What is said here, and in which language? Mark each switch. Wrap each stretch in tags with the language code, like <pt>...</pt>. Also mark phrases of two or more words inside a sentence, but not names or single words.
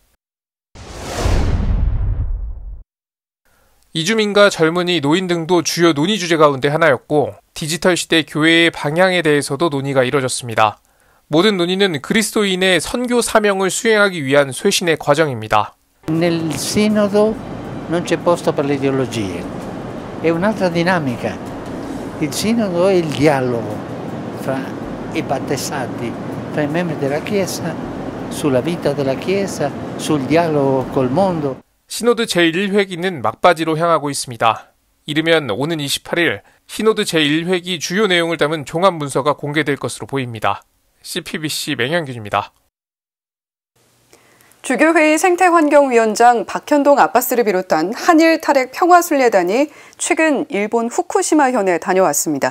<ko>이주민과 젊은이, 노인 등도 주요 논의 주제 가운데 하나였고 디지털 시대 교회의 방향에 대해서도 논의가 이뤄졌습니다. 모든 논의는 그리스도인의 선교 사명을 수행하기 위한 쇄신의 과정입니다.</ko> <it>Nel sinodo non c'è posto per le ideologie. È un'altra dinamica. Il sinodo è il dialogo fra i battesati, fra i membri della Chiesa, sulla vita della Chiesa, sul dialogo col mondo.</it> <ko>시노드 제1회기는 막바지로 향하고 있습니다. 이르면 오는 28일 시노드 제1회기 주요 내용을 담은 종합 문서가 공개될 것으로 보입니다. CPBC 맹현균입니다. 주교회의 생태환경위원장 박현동 아빠스를 비롯한 한일 탈핵 평화순례단이 최근 일본 후쿠시마현에 다녀왔습니다.</ko>